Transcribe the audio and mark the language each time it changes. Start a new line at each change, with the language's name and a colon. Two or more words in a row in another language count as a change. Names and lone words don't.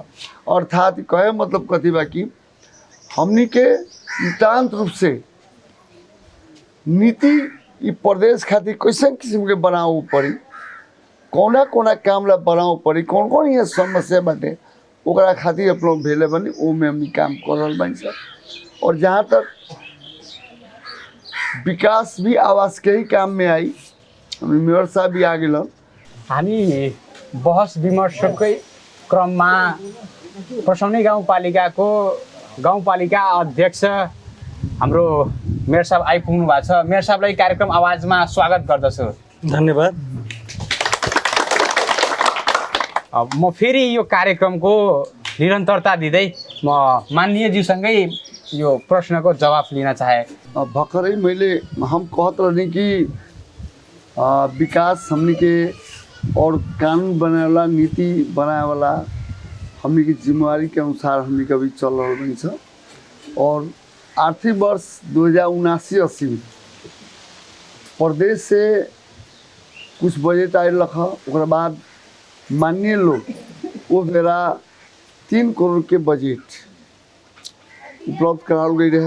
Bhojpuri: अर्थात कहे मतलब कथी बा कि हमनी के नितान्त रूप से नीति ई प्रदेश खातिर कैसे किस्म के बनाओ पड़ी, कौना कौना काम ला बनाओ पड़ी, कौन कौन ये समस्या बाटे ओकरा खातिर आप लोग भेले बनी, वो में हमनी काम कर रहा बानी सर। और जहाँ तक विकास भी आवास के ही काम में आई, हमनी मेयर साहब भी आ गए।
Nepali: हामी बहस विमर्शकै क्रममा पर्सौनी गाउँपालिकाको गाउँपालिका अध्यक्ष हाम्रो मेयर साहब आइपुग्नु भएको छ। मेयर साहबलाई कार्यक्रम आवाजमा स्वागत गर्दछु। धन्यवाद। म फेरि यो कार्यक्रमको निरन्तरता दिँदै म माननीय ज्यूसँगै यो प्रश्नको जवाफ लिन चाहे। भर्खरै मैले
Bhojpuri: हम कहत रहनी कि विकास हमनी के और कानून बनाए वाला, नीति बनाए वाला हमनी की जिम्मेवारी के अनुसार हमनी के अभी चल रहा बनी छ। और आर्थिक वर्ष 2079-80 में प्रदेश से कुछ बजट आयल रखा, ओकरा बाद माननीय लोग वो बेरा 3 करोड़ के बजट उपलब्ध कराल गई रहे।